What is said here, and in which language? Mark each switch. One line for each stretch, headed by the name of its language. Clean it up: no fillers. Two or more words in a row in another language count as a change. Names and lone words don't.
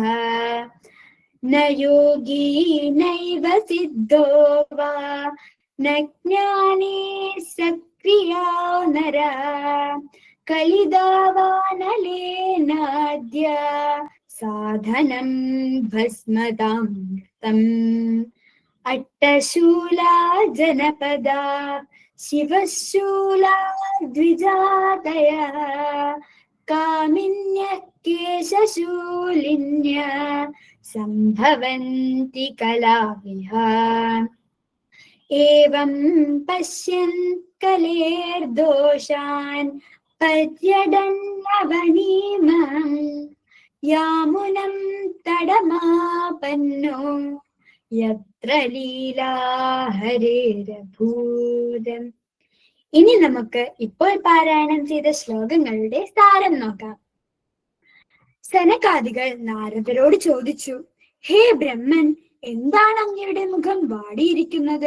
Sanskrit: ന യോഗീ നൈവ സിദ്ധോ വാ ന ജ്ഞാനീ സക്രിയോ നരഃ കലിദാവാനലേനാദ്യ സാധനം ഭസ്മതാം ഘൃതം. अट्टशूला जनपदा शिवशूला द्विजातयः कामिन्यः केशशूलिन्यः सम्भवन्ति कलाविहान् एवं पश्यन् कलेर्दोषान् पर्यडन्नवनीमं यामुनं तडमापन्नो യത്ര ലീലാഹരേരഭൂതം.
Malayalam: ഇനി നമുക്ക് ഇപ്പോൾ പാരായണം ചെയ്ത ശ്ലോകങ്ങളുടെ സാരം നോക്കാം. സനകാദികൾ നാരദരോട് ചോദിച്ചു, ഹേ ബ്രഹ്മൻ, എന്താണ് അങ്ങയുടെ മുഖം വാടിയിരിക്കുന്നത്?